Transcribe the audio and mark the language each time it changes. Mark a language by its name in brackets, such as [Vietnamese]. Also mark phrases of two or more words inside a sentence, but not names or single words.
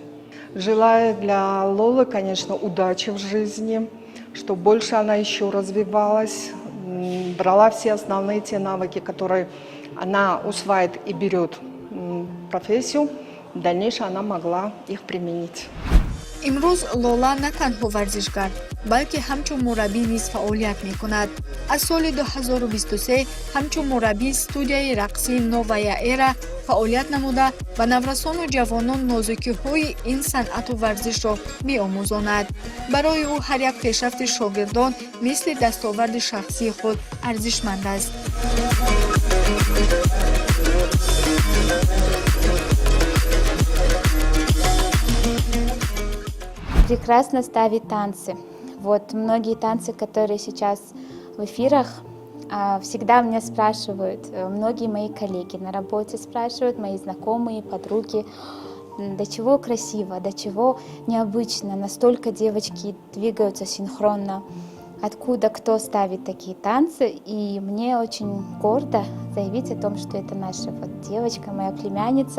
[Russian] Желаю для Лолы, конечно, удачи в жизни, чтобы больше она еще развивалась, брала все основные те навыки, которые она усваивает и берет в профессию, в дальнейшем она могла их применить. [Tajik] имрӯз Лола на танҳо варзишгар, балки ҳамчун мураббӣ низ фаъолият мекунад. Аз соли 2023 ҳамчун мураббии студияи рақсии Новая Эра фаъолият намуда ба наврасону ҷавонон нозукиҳои ин санъату варзишро меомӯзонад. Барои ӯ ҳар як пешрафти шогирдон мисли дастоварди шахсии худ арзишманд аст. [Russian] Прекрасно ставит танцы. Вот многие танцы, которые сейчас в эфирах, всегда меня спрашивают, многие мои коллеги на работе спрашивают, мои знакомые, подруги, до чего красиво, до чего необычно, настолько девочки двигаются синхронно, откуда кто ставит такие танцы, и мне очень гордо заявить о том, что это наша вот девочка, моя племянница.